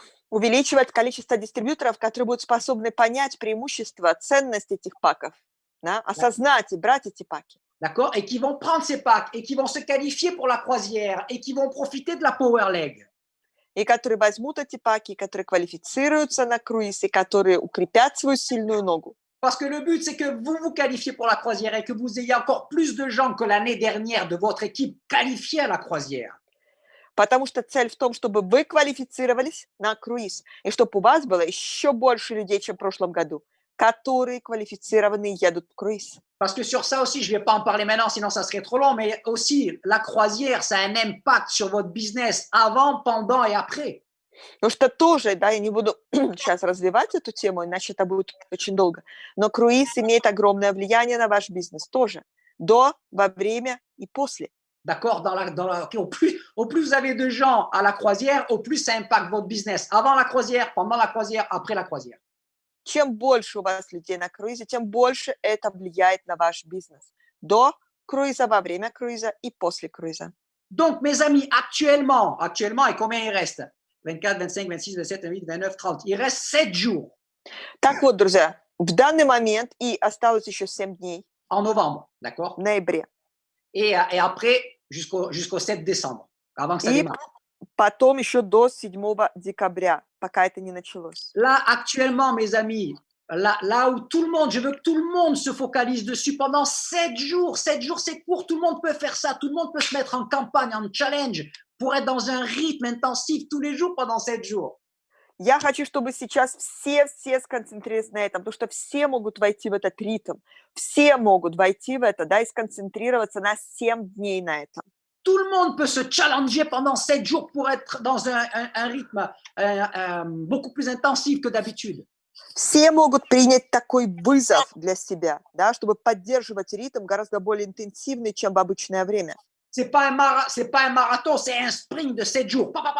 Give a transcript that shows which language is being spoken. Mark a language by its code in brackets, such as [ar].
[ru] Увеличивать количество дистрибьюторов, которые будут способны понять преимущества, ценность этих паков, да, осознать и брать эти паки. [fr] D'accord? Et qui vont prendre ces packs et qui vont se qualifier pour la croisière et qui vont profiter de la Power Leg. [ru] И которые возьмут эти паки, которые квалифицируются на круиз, и которые укрепят свою сильную ногу. [fr] Parce que le but, c'est que vous vous qualifiez pour la croisière et que vous ayez encore plus de gens que l'année dernière de votre équipe qualifiés à la croisière. [ru] Потому что цель в том, чтобы вы квалифицировались на круиз, и чтобы у вас было еще больше людей, чем в прошлом году, которые квалифицированы и едут в круиз. [fr] Parce que sur ça aussi, je ne vais pas en parler maintenant, sinon ça serait trop long, mais aussi, la croisière, ça a un impact sur votre business avant, pendant et après. [ru] Потому что тоже, да, я не буду сейчас развивать эту тему, иначе это будет очень долго, но круиз имеет огромное влияние на ваш бизнес тоже, до, во время и после. [fr] D'accord? Au plus vous avez de gens à la croisière, au plus ça impacte votre business. Avant la croisière, pendant la croisière, après la croisière. [ru] Чем больше у вас людей на круизе, тем больше это влияет на ваш бизнес. До круиза, во время круиза и после круиза. [fr] Donc, mes amis, actuellement, et combien il reste? 24, 25, 26, 27, 28, 29, 30. Il reste 7 jours. [ru] Так вот, друзья, в данный момент, и осталось еще 7 дней. [fr] En novembre, d'accord? [ru] В ноябре. [fr] Et après, jusqu'au 7 décembre, avant que ça démarre. [ru] Потом еще до 7 декабря, пока это не началось. [fr] Là, actuellement, mes amis, là où tout le monde, je veux que tout le monde se focalise dessus pendant 7 jours. 7 jours, c'est court, tout le monde peut faire ça, tout le monde peut se mettre en campagne, en challenge, pour être dans un rythme intensif tous les jours pendant 7 jours. [ru] Я хочу, чтобы сейчас все сконцентрировались на этом, потому что все могут войти в этот ритм, все могут войти в это, да, и сконцентрироваться на 7 дней на этом. [fr] Tout le monde peut se challenger pendant 7 jours pour être dans un rythme beaucoup plus intensif que d'habitude. [ru] Все могут принять такой вызов для себя, да, чтобы поддерживать ритм гораздо более интенсивный, чем в обычное время. [fr] C'est pas un marathon, c'est un sprint de 7 jours.